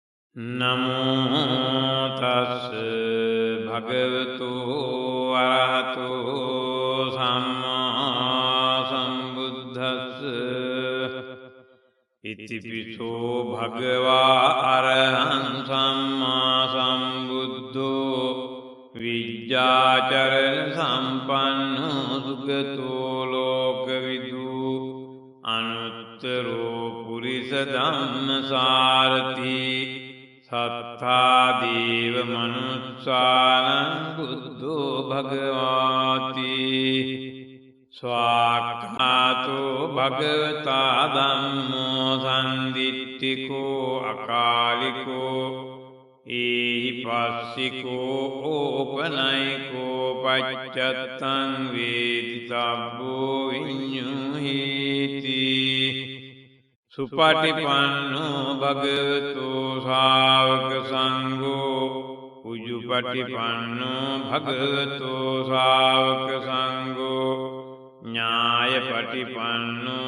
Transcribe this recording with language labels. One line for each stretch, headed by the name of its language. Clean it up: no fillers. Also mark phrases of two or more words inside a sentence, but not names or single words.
Pali: නමෝ තස් භගවතු අරහතෝ සම්මා සම්බුද්දස්ස ඉතිපිසෝ භගවා අරහං සම්මා සම්බුද්ධෝ විජ්ජාචරණ සම්පන්නෝ සුගතෝ ලෝකවිදු අනුත්තරෝ පුරිස ධම්මසාරති සත්තාදීව මනුස්සානං බුද්ධෝ භගවාති ස්වාක්ඛාතෝ භගවතා ධම්මෝ සම්දිට්ඨිකෝ අකාලිකෝ ඒහි පස්සිකෝ ඕපනයිකෝ පච්චත්තං වේදිතබ්බෝ විඤ්ඤුහීති සුපටිපන්නෝ භගවතු ශාවක සංඝෝ උජුපටිපන්නෝ භගවතු ශාවක සංඝෝ ඥායපටිපන්නෝ